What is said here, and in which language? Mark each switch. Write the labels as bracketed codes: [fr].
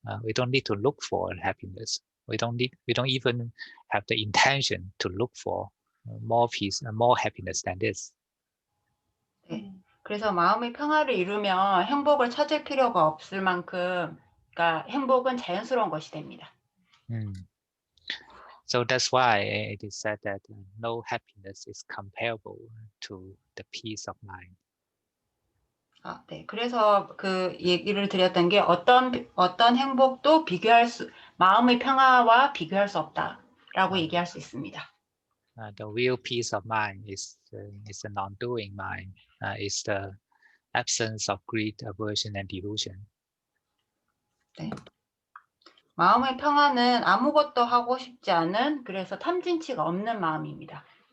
[en] We don't need to look for happiness. We don't even have the intention to look for more peace and more happiness than this. [ko] 네. 그래서 마음의 평화를 이루면 행복을 찾을 필요가 없을 만큼, 그러니까 행복은 자연스러운 것이 됩니다. [en] So that's why it is said that no happiness is comparable to the peace of mind. [ko] 네. 그래서 그 얘기를 드렸던 게 어떤 행복도 마음의 평화와 비교할 수 없다라고 얘기할 수 있습니다. [en] The real peace of mind is a non-doing mind. Is the absence of greed, aversion, and delusion. [ko] 네. 마음의 평화는 아무것도 하고 싶지 않은, 그래서 탐진치가 없는 마음입니다.